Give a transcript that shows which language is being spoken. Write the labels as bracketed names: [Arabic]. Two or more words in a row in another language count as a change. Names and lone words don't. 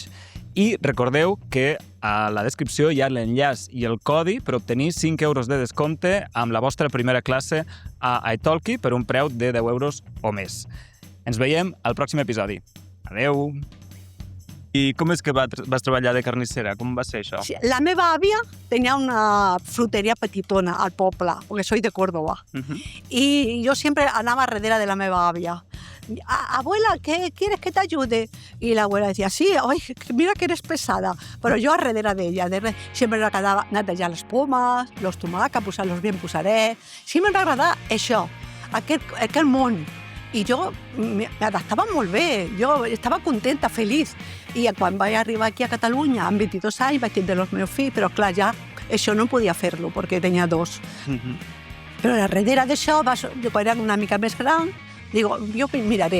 [Catalan] I recordeu que a la descripció hi ha l'enllaç i el codi per obtenir 5 euros de descompte amb la vostra primera classe a italki per un preu de 10 euros o més. Ens veiem al pròxim episodi. Adeu! I com és que vas treballar de carnissera? Com va ser això? La meva àvia tenia una fruteria petitona al poble, perquè [Spanish] soy de Córdoba. Y yo siempre andaba [Catalan] darrere de la meva àvia. [Spanish] Abuela, ¿qué quieres que te ayude? Y la abuela decía, sí, ay, mira que eres pesada. Pero yo [Catalan] darrere d'ella, siempre m'agradava netejar les pomes, los tomàquets, posar-los bien posarets. Sí m'agradava això, aquell món. I jo m'adaptava molt bé, jo estava contenta, feliç. I quan vaig arribar aquí a Catalunya, amb 22 anys, vaig tindre els meus fills, però clar, ja això no podia fer-lo, perquè tenia 2. Però darrere d'això, quan era una mica més gran, digo, jo miraré.